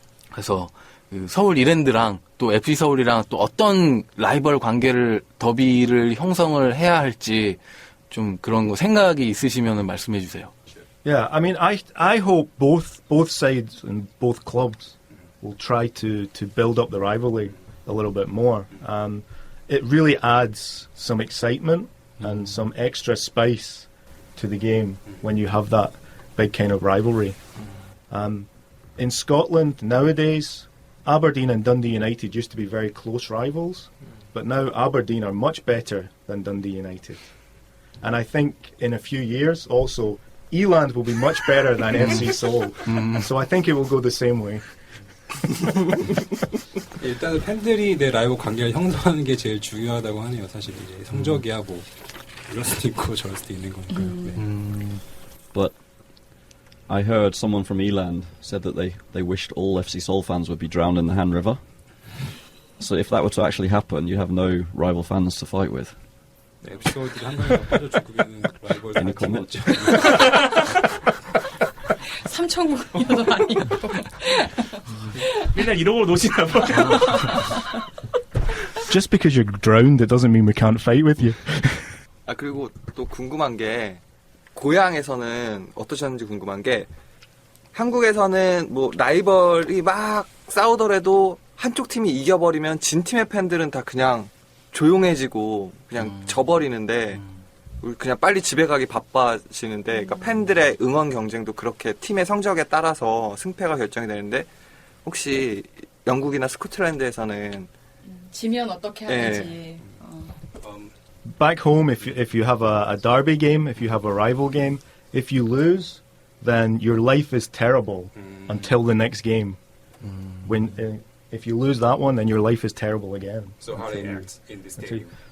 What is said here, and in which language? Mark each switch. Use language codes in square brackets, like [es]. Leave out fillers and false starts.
[ko] 그래서 서울 이랜드랑 또 FC 서울이랑 또 어떤 라이벌 관계를 더비를 형성을 해야 할지 좀 그런 거 생각이 있으시면은 말씀해 주세요. [en] Yeah, I mean, I hope both sides and both clubs will try to build up the rivalry a little bit more. It really adds some excitement and some extra spice to the game when you have that big kind of rivalry. In Scotland nowadays, Aberdeen and Dundee United used to be very close rivals, but now Aberdeen are much better than Dundee United. And I think in a few years also, Eland will be much better than FC Seoul. So I think it will go the same way. [ko] 일단은 팬들이 내 라이벌 관계를 형성하는 게 제일 중요하다고 하네요. 사실 이제 성적이야 뭐 이럴 수도 있고 저럴 수도 있는 거니까요. 네. [en] But I heard someone from Eland said that they wished all FC Seoul fans would be drowned in the Han River. So if that were to actually happen, you'd have no rival fans to fight with. [ko] 네, FC 서울들이 한강에 빠져 죽으면 라이벌 [en] Any [ko] 팀 [en] comment? [ko] 없죠. 삼천국이어도 아니고. 맨날 이러고 노시나 봐요. [en] Just because you're drowned, it doesn't mean we can't fight with you. [ko] 그리고 또 궁금한 게 고향에서는 어떠셨는지 궁금한 게 한국에서는 뭐 라이벌이 막 싸우더라도 한쪽 팀이 이겨버리면 진 팀의 팬들은 다 그냥 조용해지고 그냥 져버리는데 우리 그냥 빨리 집에 가기 바빠지는데 그러니까 팬들의 응원 경쟁도 그렇게 팀의 성적에 따라서 승패가 결정이 되는데 혹시 영국이나 스코틀랜드에서는 지면 어떻게 하는지. [en] Back home, if you have a derby game, if you have a rival game, if you lose, then your life is terrible until the next game. When if you lose that one, then your life is terrible again. So how they act in the stadium?